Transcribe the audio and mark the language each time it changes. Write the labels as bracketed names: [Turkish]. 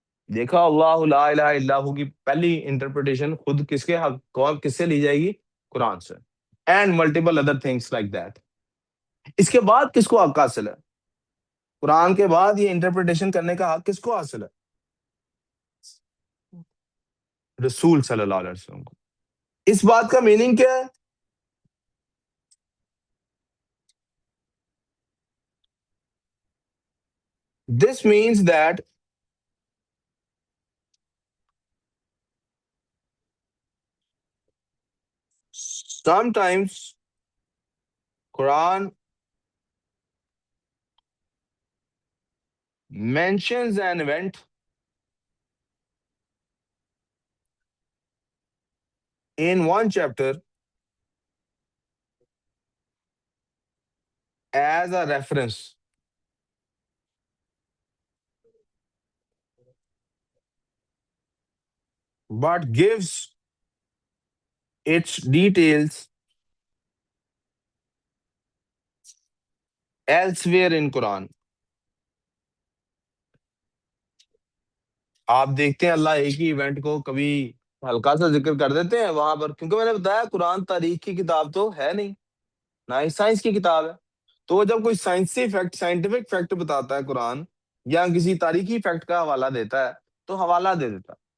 [Urdu] دیکھا, اللہ لا الہ الا ہو کی پہلی انٹرپریٹیشن خود کس کے حق, کس سے لی جائے گی؟ قرآن سے. [English] And multiple other things like that. [Urdu] اس کے بعد کس کو حق حاصل ہے؟ قرآن کے بعد یہ انٹرپریٹیشن کرنے کا حق کس کو حاصل ہے؟ رسول صلی اللہ علیہ وسلم کو. اس بات کا میننگ کیا ہے؟ [English] This means that sometimes Quran mentions an event in one chapter as a reference, but gives its details elsewhere in Quran. [Urdu] آپ دیکھتے ہیں اللہ ایک ہی ایونٹ کو کبھی ہلکا سا ذکر کر دیتے ہیں وہاں پر, کیونکہ میں نے بتایا قرآن تاریخ کی کتاب تو ہے نہیں, نہ ہی سائنس کی کتاب ہے. تو جب کوئی سائنسی فیکٹ, سائنٹیفک فیکٹ بتاتا ہے قرآن, یا کسی تاریخی فیکٹ کا حوالہ دیتا ہے, تو حوالہ دے دیتا.